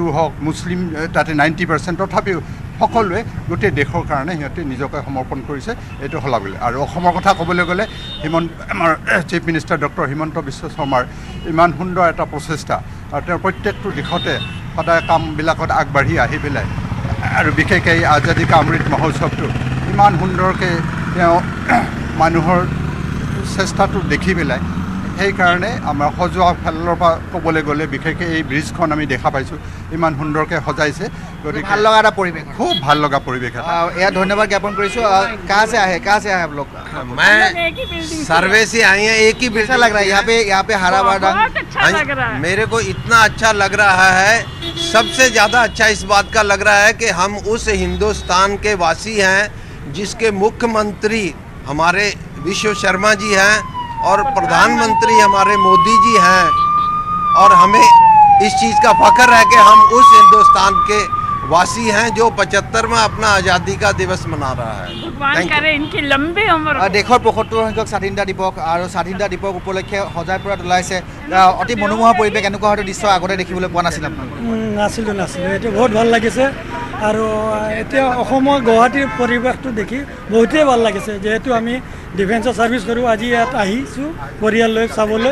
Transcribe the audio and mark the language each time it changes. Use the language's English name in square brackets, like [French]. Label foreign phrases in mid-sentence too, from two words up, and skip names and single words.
[Assamese] হওক মুছলিম তাতে 90% তথাপিও সকলোৱে গোটেই দেশৰ কাৰণে সিহঁতে নিজকে সমৰ্পণ কৰিছে এইটো সলাবলৈ আৰু অসমৰ কথা ক'বলৈ গ'লে আমাৰ [English] chief minister doctor [Assamese] হিমন্ত বিশ্ব শৰ্মাৰ ইমান সুন্দৰ এটা প্ৰচেষ্টা আৰু তেওঁৰ প্ৰত্যেকটো দিশতে সদায় কামবিলাকত আগবাঢ়ি আহি পেলাই আৰু বিশেষকৈ এই আজাদী কা অমৃত মহোৎসৱটো ইমান সুন্দৰকৈ তেওঁ মানুহৰ চেষ্টাটো দেখি পেলাই সেইকাৰণে আমাৰ সজোৱা ফালৰ পৰা ক'বলৈ গ'লে বিশেষকৈ এই ব্ৰিজখন আমি দেখা পাইছোঁ ইমান সুন্দৰকৈ সজাইছে গতিকে ভাল লগা এটা পৰিৱেশ খুব ভাল লগা পৰিৱেশ এটা এয়া ধন্যবাদ জ্ঞাপন কৰিছোঁ [Hindi] कहाँ से आए आप लोग मैं सर्वे से आई हैं एक ही कैसा लग रहा है यहाँ पे हरा भरा बहुत अच्छा लग रहा है। मेरे को इतना अच्छा लग रहा है सबसे ज़्यादा अच्छा इस बात का लग रहा है कि हम उस हिंदुस्तान के वासी हैं जिसके मुख्यमंत्री हमारे विश्व शर्मा जी हैं और प्रधानमंत्री हमारे मोदी जी हैं और हमें इस चीज़ का फख्र है कि हम उस हिंदुस्तान के वासी हैं जो 75वां अपना आज़ादी का दिवस मना रहा है भगवान [English] Thank you. [Hindi] करे इनकी लंबी उम्र हो। [Assamese] দেশৰ ৭৫ সংখ্যক স্বাধীনতা দিৱস আৰু স্বাধীনতা দিৱস উপলক্ষে সজাই পৰা তোলাইছে অতি মনোমোহা পৰিৱেশ এনেকুৱা হয়তো দৃশ্য আগতে দেখিবলৈ পোৱা নাছিল আপোনালোকে নাছিলোঁ এইটো বহুত ভাল লাগিছে আৰু এতিয়া অসমৰ গুৱাহাটীৰ পৰিৱেশটো দেখি বহুতেই ভাল লাগিছে যিহেতু আমি ডিফেন্সৰ ছাৰ্ভিচ কৰোঁ আজি ইয়াত আহিছোঁ পৰিয়াল লৈ চাবলৈ